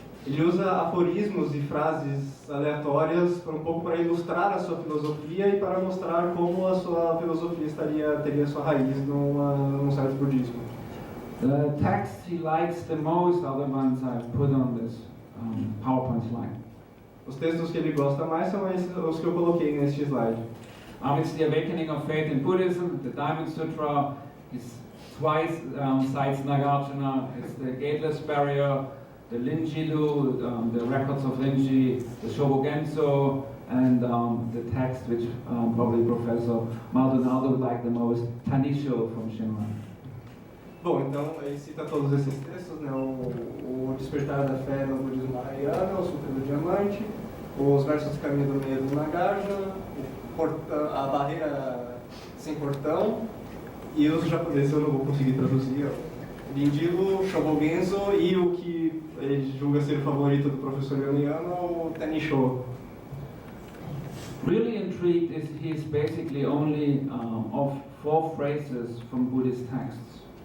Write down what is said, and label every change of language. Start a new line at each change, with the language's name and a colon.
Portuguese: Ele usa aforismos e frases aleatórias um pouco para ilustrar a sua filosofia e para mostrar como a sua filosofia teria sua raiz num certo budismo.
English: The texts he likes the most are the ones I've put on this PowerPoint slide.
Portuguese: Os textos que ele gosta mais são os que eu coloquei neste slide.
English: It's the Awakening of Faith in Buddhism, the Diamond Sutra, it's twice cites Nagarjuna, it's the Gateless Barrier, the Linji-lu, the records of Linji, the Shobogenso, and the text which probably Professor Maldonado would like the most, Tanisho from Shinran.
Portuguese: Bom, então ele cita todos esses textos, né? O Despertar da Fé no Budismo Mahayana, o Sutra do Diamante, os Versos do Caminho do Meio do Nagarjuna, a Barreira Sem Portão, e os japoneses eu não vou conseguir traduzir, Linji-lu, Shobogenso e o que ele julga ser o favorito do professor Yoneyama, o Tanisho.
English: Really intrigued is he is basically only of 4 phrases from Buddhist texts.